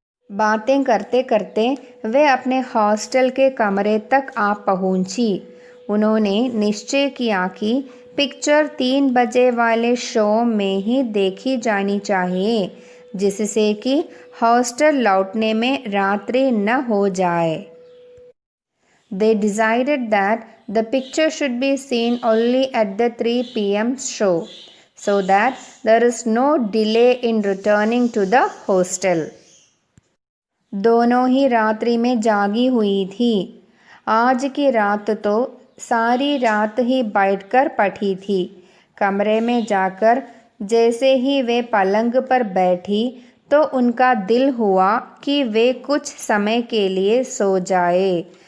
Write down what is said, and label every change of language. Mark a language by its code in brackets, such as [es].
[hi] बातें करते करते वे अपने हॉस्टल के कमरे तक आ पहुंची। उन्होंने निश्चय किया कि पिक्चर 3 बजे वाले शो में ही देखी जानी चाहिए, जिससे कि हॉस्टल लौटने में रात्रि न हो जाए। [en] They decided that the picture should be seen only at the 3 p.m. show, so that there is no delay in returning to the hostel. [hi] दोनों ही रात्रि में जागी हुई थी। आज की रात तो सारी रात ही बैठकर पढ़ी थी। कमरे में जाकर जैसे ही वे पलंग पर बैठी तो उनका दिल हुआ कि वे कुछ समय के लिए सो जाए।